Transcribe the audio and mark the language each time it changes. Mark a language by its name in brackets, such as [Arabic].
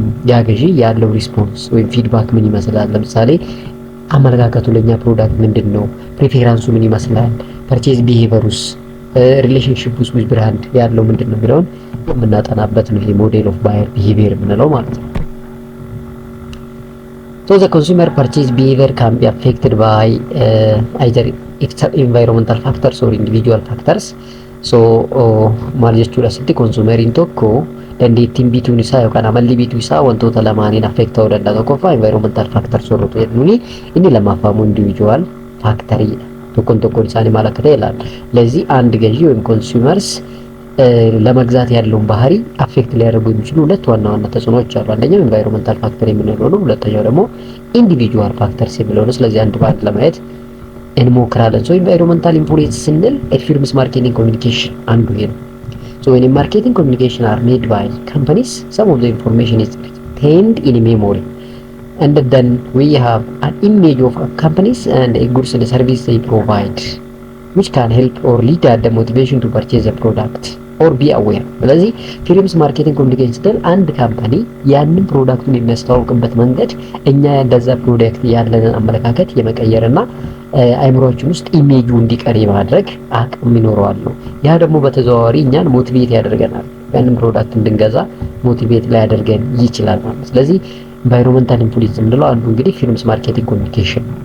[Amharic] ያ ገዢ ያለው ሪስፖንስ ወይም ፊድባክ ምን ይመስላል። ለምሳሌ አመለካከቱ ለኛ ፕሮዳክት ምንድነው፣ ፕሪፌራንሱ ምን ይመስላል፣ ፐርቼዝ ቢሄቪየሩስ ሪሌሽንሺፕ ውስጥ with ብራንድ ያለው ምንድነው የሚለውን የምናጠናበት ነው። ይሄ ሞዴል ኦፍ ባየር ቢሄቪየር የምንለው ማለት ነው። [English] So the consumer purchase behavior can be affected by either environmental factors or individual factors. [Oromo] So maal jechuudha asitti consumeriin tokko dandeettiin bituun isaa yookaan amalli bituu isaa wantoota lamaaniin affect ta'uu danda'a. Tokkoffaa environmental factors warroota jedhuuni, inni lammaffaa individual factory tokkoon isaanii maal akka ta'e ilaalla. [Amharic] ለዚህ አንድ ገዢ ወይም ኮንሱመርስ ለመግዛት ያለውን ባህሪ አፌክት ሊያደርጉ የሚችሉ ሁለት ዋና ዋና ተጽዕኖዎች አሉ። አንደኛው ኢንቫይሮንመንታል ፋክተር የምንለው ነው፣ ሁለተኛው ደግሞ ኢንዲቪጁዋል ፋክተርስ የሚለው ነው። ስለዚህ አንድ ባንድ ለማየት እንሞክራለን። [English] ሶ ኢንቫይሮንመንታል ኢንፍሉዌንስ ስንል ፊርምስ ማርኬቲንግ ኮሚኒኬሽን [Amharic] አንዱ ይሄ ነው። [English] ሶ when marketing communication are made by companies, some of the information is retained in memory, and then we have an image of companies and a goods and service they provide, which can help or lead at the motivation to purchase a product or be aware. [Amharic] ስለዚህ ፊርምስ ማርኬቲንግ ኮሚኒኬሽን ስትል አንድ ካምፓኒ ያንን ፕሮዳክቱን የሚያስተዋውቅበት መንገድ እኛ እንደዛ ፕሮዳክት ያለንን አመለካከት የመቀየርና አይምሮአችን ውስጥ ኢሜጁ እንዲቀር የማድረግ አቅም ይኖረዋል ነው። ያ ደግሞ በተዘዋዋሪ እኛን ሞቲቬት ያደርገናል፣ ያንን ፕሮዳክት እንድንገዛ ሞቲቬት ላይ ያደርገን ይችላል ማለት ነው። ስለዚህ ኢንቫይሮንመንታል ኢንፍሉዌንስ የምንለው አንዱ እንግዲህ ፊርምስ ማርኬቲንግ ኮሚኒኬሽን